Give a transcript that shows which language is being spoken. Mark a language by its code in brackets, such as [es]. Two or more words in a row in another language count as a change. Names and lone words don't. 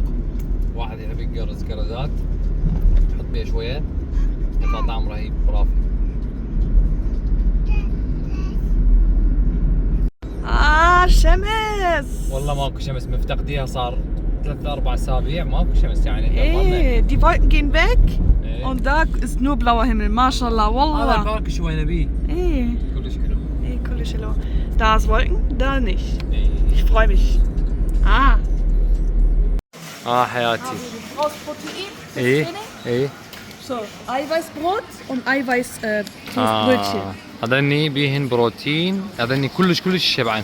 [ar] واحد يحب يقرز قرزات تحط بيها شويه، يطلع طعم رهيب خرافي. شمس. والله ماكو شمس، مفتقديها صار 3-4 اسابيع ماكو شمس يعني. [de] ايه die Wolken gehen weg und da ist nur blauer Himmel. [ar] ما شاء الله والله. هذا البارك شوي نبيه. ايه كلش حلو. ايه كلش حلو. [de] Da ist Wolken, da nicht. [ar] ايه. [de] Ich freue mich. [ar] حياتي. [de] Brauchst Protein? [ar] ايه ايه [de] So, Eiweißbrot und Eiweiß-Toastbrötchen. [ar] هذني بيهن بروتين، هذني كلش شبعان.